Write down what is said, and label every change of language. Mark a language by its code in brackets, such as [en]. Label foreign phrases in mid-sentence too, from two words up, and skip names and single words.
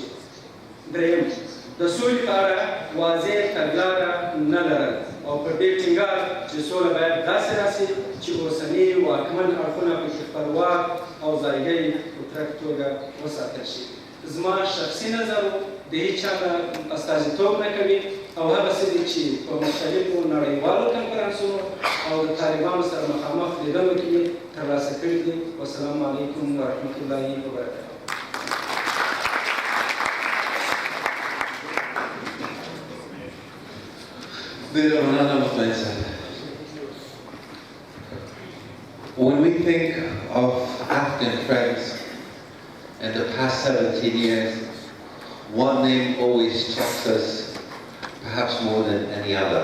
[ps] دریم، د سولې په اړه واضح تګلاره نه لرل او پر دې ټینګار چې سوله باید داسې راسي چې اوسني واکمن اړخونه پکې خپلواک او ځایګۍ په پوره توګه وساتل شي. زما شخصي نظر د هیڅ چا استازیتوب نه کوي او هغه څه دي چې په مختلفو نړیوالو کنفرانسونو او د طالبانو سره مخامخ لیدلو کې یې ترلاسه کړي دي. [ar] والسلام علیکم ورحمة الله وبرکاته. [en] Nazar Mohammad said, when we think of Afghan friends in the past 17 years, one name always strikes us, perhaps more than any other.